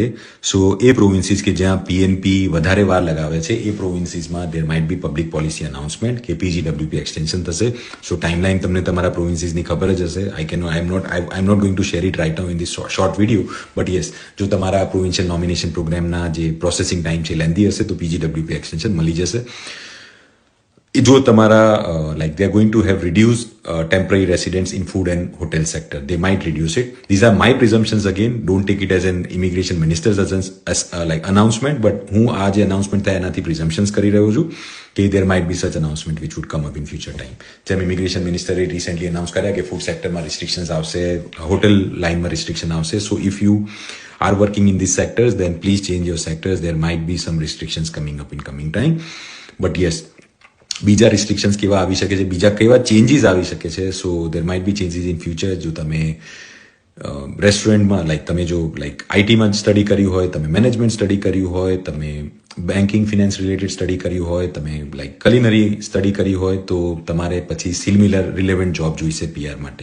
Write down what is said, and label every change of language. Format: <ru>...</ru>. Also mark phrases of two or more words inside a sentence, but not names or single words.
<gu>સો એ પ્રોવિન્સીસ કે જ્યાં પીએનપી વધારે વાર લગાવે છે એ પ્રોવિન્સીસમાં</gu> <en>there might be public policy announcement</en> <gu>કે</gu> <en>PGWP extension</en> <gu>થશે. સો ટાઈમલાઈન તમને તમારા પ્રોવિન્સીસની ખબર જ હશે.</gu> <en>I am not going to share it right now in this short video, but yes,</en> <gu>જો તમારા</gu> <en>provincial nomination programના</en> <gu>જે</gu> <en>processing time</en> <gu>છે લેન્ધી હશે તો</gu> <en>PGWP extension</en> <gu>મળી જશે. જો તમારા</gu> <en>like they are going to have reduced temporary residents in food and hotel sector, they might reduce it. These are my presumptions. Again, don't take it as an immigration minister's like announcement, but</en> <gu>હું આ જે announcement થાય એનાથી presumptions કરી રહ્યો છું કે</gu> <en>there might be such announcement which would come up in future time.</en> <gu>જેમ</gu> <en>immigration minister recently announce</en> <gu>કર્યા કે</gu> <en>food sector</en> <gu>માં restrictions આવશે,</gu> <en>hotel line</en> <gu>માં restriction આવશે.</gu> <en>So if you are working in these sectors, then please change your sectors. There might be some restrictions coming up in coming time. But yes,</en> <gu>બીજા રિસ્ટ્રિક્શન્સ કેવા આવી શકે છે, બીજા કેવા ચેન્જીસ આવી શકે છે.</gu> <en>so there might be changes in future.</en> <gu>જો તમે રેસ્ટોરન્ટમાં લાઈક તમે જો લાઈક આઈટીમાં સ્ટડી કર્યું હોય, તમે</gu> <en>management study</en> <gu>કર્યું હોય, તમે</gu> <en>banking finance related study</en> <gu>કર્યું હોય, તમે લાઈક</gu> <en>culinary study</en> <gu>કરી હોય, તો તમારે પછી</gu> <en>similar relevant job</en> <gu>જોઈશે પીઆર માટે.</gu>